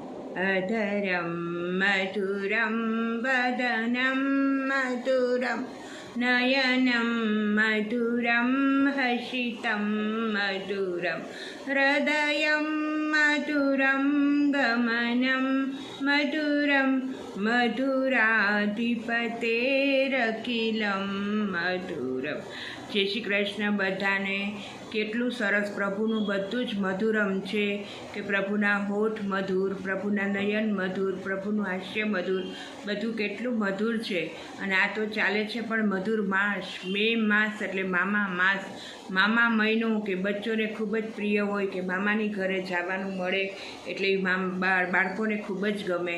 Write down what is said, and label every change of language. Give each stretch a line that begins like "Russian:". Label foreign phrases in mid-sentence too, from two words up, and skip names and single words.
Sanskrit: अधरं मधुरं वदनं मधुरं नयनं मधुरं हसितं मधुरं हृदयं मधुरं गमनं मधुरं मधुराधिपतेरखिलं मधुरं।
Gujarati: જય શ્રી કૃષ્ણ બધાને। કેટલું સરસ પ્રભુનું બધું જ મધુરમ છે કે પ્રભુના હોઠ મધુર, પ્રભુના નયન મધુર, પ્રભુનું હાસ્ય મધુર, બધું કેટલું મધુર છે। અને આ તો ચાલે છે પણ મધુર માસ, મે માસ એટલે મામા માસ, મામા મહિનો કે બચ્ચોને ખૂબ જ પ્રિય હોય કે મામાની ઘરે જવાનું મળે એટલે બાળકોને ખૂબ જ ગમે।